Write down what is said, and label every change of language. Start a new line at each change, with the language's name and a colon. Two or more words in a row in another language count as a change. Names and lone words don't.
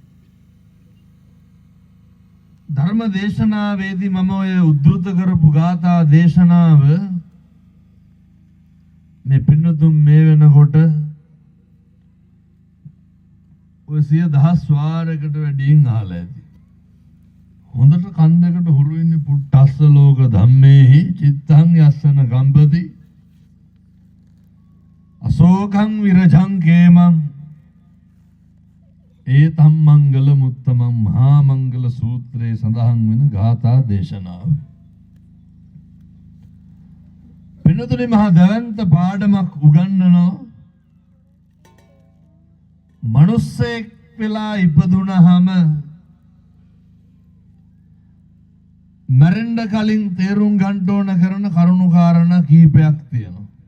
Sinhala: ධර්ම දේශනාවේදී මම ඔය උද්දෘත කරපු ගාථා දේශනාව මේ පින්නතුන් මේ වෙනකොට ඔය 100,000 වාරයකට වැඩියෙන් අහලා ඇති. හොඳට කන් දෙකට හුරු වෙන්නේ
Pali: පුට්ටස්ස ලෝක ධම්මේහි චිත්තං යස්සන ගම්පති අශෝකං විරජං කේමං ඒතම් මංගල මුත්තමං
Sinhala: මහා මංගල සූත්‍රයේ සඳහන් වෙන ගාථා දේශනාව. පින්නතුනි මහා දවන්ත පාඩමක් උගන්වනවා. මනුස්සයෙක් වෙලා ඉපදුනහම මරෙන්න කලින් තේරුම් ගන්න ඕන කරන කරුණු කාරණා කීපයක් තියෙනවා.